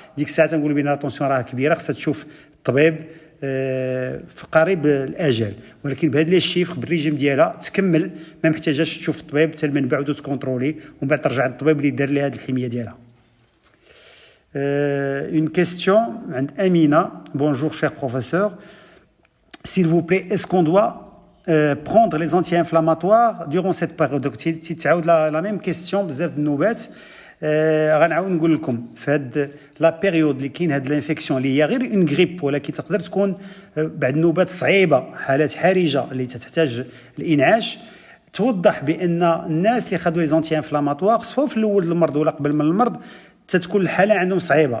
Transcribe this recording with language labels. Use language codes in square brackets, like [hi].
[ar] ديك الساعه تنقول بان الطونسيون راه كبيره، خصها تشوف الطبيب في قريب الاجل. ولكن بهاد لي شيفر بالريجيم ديالها تكمل، ما محتاجاش تشوف الطبيب حتى من بعد وتكونترولي ومن بعد ترجع للطبيب اللي دار لها هاد الحميه ديالها. [fr] Une question عند أمينة. Bonjour cher professeur, s'il vous plaît, est-ce qu'on doit prendre les anti-inflammatoires durant cette période؟ Donc تعاود la même question [ar] بزاف د النوبات. غنعاود نقول لكم في هاد لا بيريود اللي كاين هاد الانفيكسيون اللي هي غير اون غريب، ولكن تقدر تكون بعد نوبات صعيبه، حالات حرجه اللي تحتاج الانعاش. توضح بان الناس اللي خدوا لي زونتي انفلاماتوار سواء في الاول المرض ولا قبل من المرض تتكون الحاله عندهم صعيبه.